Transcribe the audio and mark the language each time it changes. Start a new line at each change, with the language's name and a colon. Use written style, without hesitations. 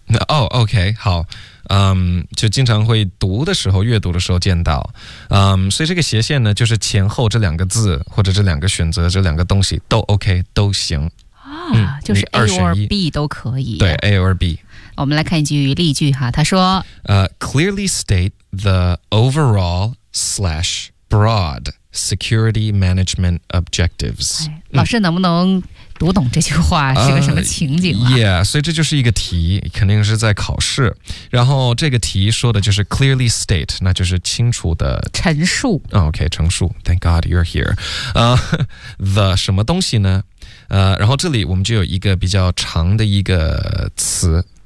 Chinese: 哦、OK 好，就经常会读的时候阅读的时候见到，所以这个斜线呢就是前后这两个字或者这两个选择这两个东西都 OK 都行、就是 A or B 都可以，对 A or B。我们来看一句例句哈，他说
English: clearly state the overall / broad security management objectives.、
Chinese: 哎、老师能不能读懂这句话、是个什么情景、啊、 Yeah, 所以这就是一个题，肯定是在考试。然后这个题说的就是
English: clearly state,
Chinese: 那就是清楚的陈述。
English: OK,
Chinese: 陈述。
English: Thank God you're here.
Chinese: The 什么东西呢、然后这里我们就有一个比较长的一个词。